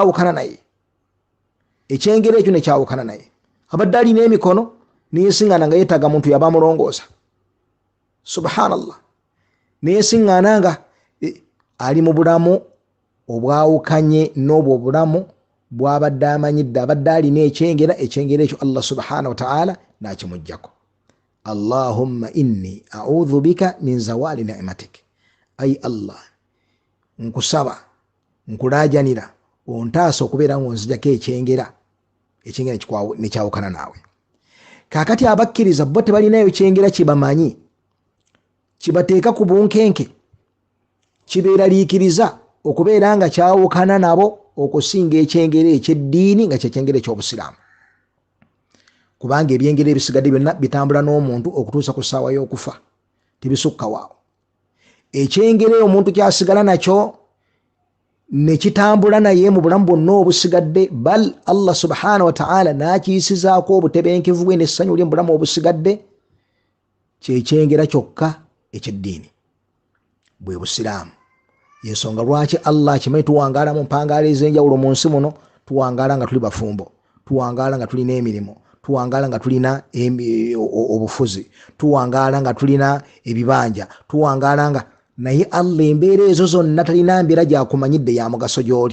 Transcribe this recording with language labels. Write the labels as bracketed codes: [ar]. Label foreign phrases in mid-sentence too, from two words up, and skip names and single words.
[lg] ne kyawukana naye, abadde alina emikono neyeesiŋŋaana nga yeetaaga muntu yaba amulongoosa, subhanallah, neyeesiŋŋaana nga ali mu bulamu obwawukanye n'obwo obulamu bw'abadde amanyidde. Abadde alina ekyengera ekyo Allah [ar] subhanahu wa ta'ala [lg] n'akimuggyako. [ar] Allahumma inni a'udhu bika min zawali ni'matik, ay Allah, [lg] nkusaba nkulajanira ontaasa okubeera ngonzijako ekyengera nekyawukana naawe. Kakati abakkiriza bo tebalinayo kyengera kibamanyi kibateeka ku bunkenke kibeeraliikiriza okubeera nga kyawukana nabo okusinga ekyengera ekyeddiini nga kyekyengera ekyobusiraamu, kubanga ebyengera ebisigadde byonna bitambula n'omuntu okutuusa ku ssaawa y'okufa, tebisukka waawo. Ekyengera omuntu kyasigala nakyo nekitambula naye mu bulamu bwonna obusigadde, bal Allah [ar] subhanahu wa ta'ala [lg] nakiyisizaako obutebenkevu bwe n'essanyu lye mu bulamu obusigadde, kyekyengera kyokka ekyeddiini bwe busiraamu. Yensonga lwaki Allah akimanyi tuwangaala mu mpangaala ez'enjawulo mu nsi muno, tuwangaala nga tuli bafumbo, tuwangaala nga tulina emirimu, tuwangaala nga tulina obufuzi, tuwangaala nga tulina ebibanja, tuwangaala nga naye Allah embeera ezo zonna talina mbeera gyakumanyidde ya mugaso gy'oli.